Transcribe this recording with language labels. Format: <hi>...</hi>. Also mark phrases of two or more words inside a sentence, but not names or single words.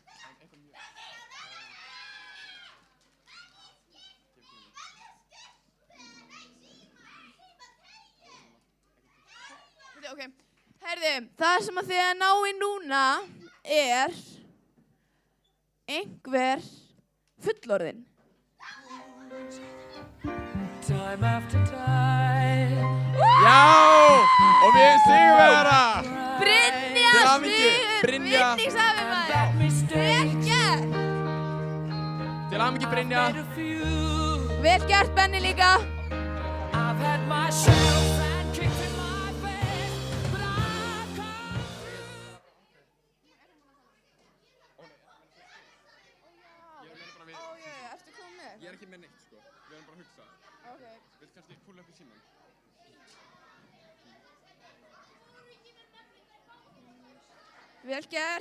<is>Ok, herðu, það sem að þið að ná í núna er einhver fullorðinn.</is> <en>Time after time.</en> <is>Já, og við erum sigurvegara. Brynja, Til hamingju, Brynja. vinningshafi maður. Vel gert. Til hamingju, Brynja. Vel gert, Benni líka.</is> <en>I've had my share of bad kicks in my face, but I've come</en> <is>Ertu kominn með? Ég er ekki með neitt, sko. Við erum bara að hugsa. Ok. Viltu kannski púla upp í símann? Vel gert.</is>